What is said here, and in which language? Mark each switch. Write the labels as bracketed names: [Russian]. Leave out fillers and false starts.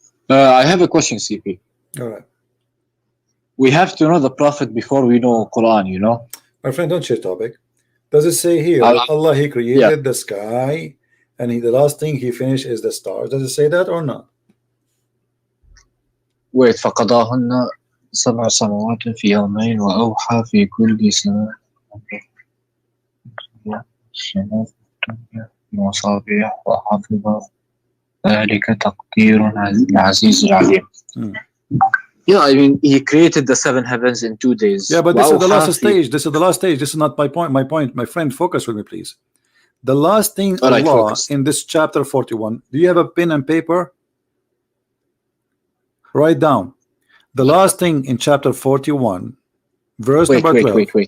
[English] I have a question, CP. All right. We have to know the Prophet before we know Quran, you know? My friend, don't change topic. Does it say here Allah, He created the sky, and the last thing He finished is the stars? Does it say that or not? Wait, [Arabic] فَقَضَاهُنَّ سَبْعَ سَمَوَاتٍ فِي يَوْمَيْنِ وَأَوْحَى فِي كُلِّ سَمَاءٍ مصابيح وحفظ ذلك تقدير العزيز العليم. [English] Yeah, I mean, He created the 7 heavens in 2 days. Yeah, but this is the last stage. This is the last stage. This is not my point. My friend, focus with me, please. The last thing Allah in this chapter 41. Do you have a pen and paper? Write down. The last thing in chapter 41, verse number 12.